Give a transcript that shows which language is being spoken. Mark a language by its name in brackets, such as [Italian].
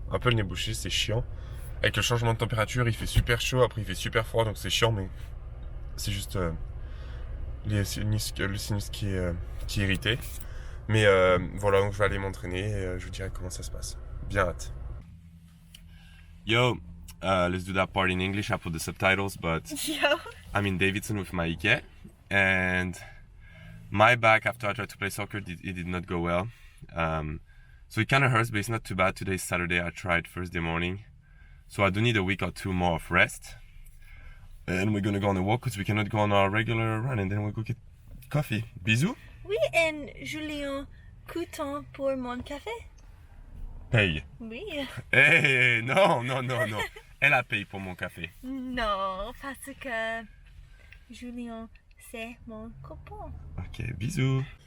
[French] Un peu le nez bouché, c'est chiant. Avec le changement de température, il fait super chaud, après il fait super froid, donc c'est chiant, mais c'est juste le sinus qui est irrité. Mais voilà, donc je vais aller m'entraîner et je vous dirai comment ça se passe. Bien hâte. [English] Yo, let's do that part in English. I put the subtitles, but Yo. I'm in Davidson with my Ike, and my back after I tried to play soccer, it did not go well. So it kind of hurts, but it's not too bad. Today's Saturday. I tried Thursday morning. So I do need a week or two more of rest. And we're gonna go on a walk because we cannot go on our regular run and then we'll go get coffee. [French] Bisous. Oui, et Julien, coûtant pour mon café? Paye. Oui. Hey, non, non, non, non. Elle a payé pour mon café. Non, parce que Julien, c'est mon copain. Ok, bisous.